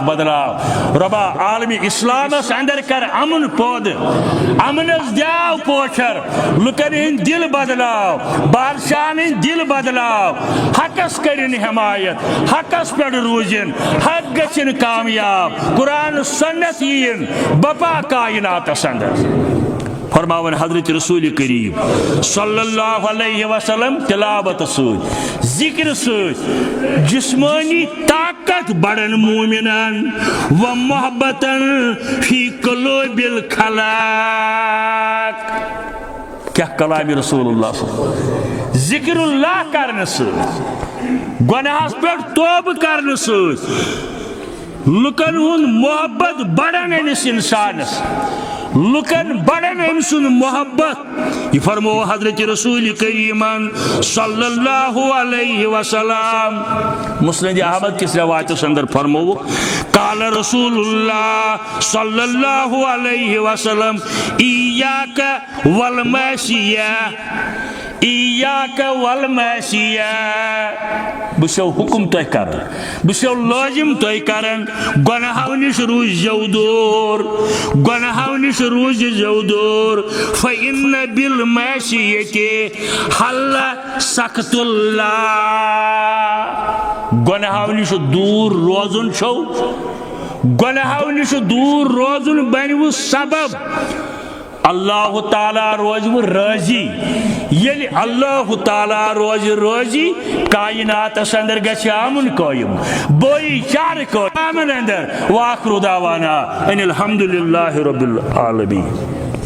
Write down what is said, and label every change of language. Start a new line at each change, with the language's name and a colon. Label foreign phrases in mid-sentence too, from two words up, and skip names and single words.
Kashmiri: بدلاو ربا عالم اسلامس اندر کر امن پود امنس دیاو پوچھر لکن ہند دل بدلاو بادشاہن ہند دل بدلاو حقس کرن حمایت حقس پہ روزن حق گژھن کامیاب قرآن سنت ین بپا کائنات اندر فرماون حضرت رسول کریم
Arabic: صلی اللہ علیہ وسلم
Kashmiri: تلاوت ست ذکر ست جسمانی طاقت بڑن مومنان و محبتن
Arabic: فی قلوب الخلاق
Kashmiri: کیا کلام
Arabic: رسول اللہ صلی اللہ علیہ وسلم
Kashmiri: ذکر اللہ کرنے ست گناہس پہ توبہ کرنے ست لکن ہن محبت بڑن انس انسانس لکن بڑن ام سن محبت یہ فرمو حضرت رسول کریم
Arabic: صلی اللہ علیہ وسلم
Kashmiri: مسند احمد کس روایت اندر فرمو
Arabic: قال رسول اللہ صلی اللہ علیہ وسلم ایاک والماشیہ ایاک والماشیہ
Kashmiri: بشو حکم تو کرن بشو لازم تو کرن گناہو نش روز جودور گناہو نش روز جودور
Arabic: فإن بالماشیة حل سخط اللہ
Kashmiri: گناہو نش دور روزن چھو گناہو نش دور روزن بنو سبب اللہ تعالیٰ روزو راضی یل اللہ تعالیٰ روز راضی کائنات اندر گژھِ امن قائم بھائی چارہ قائم اندر
Arabic: واخر دعوانا ان الحمد للہ رب العالمین.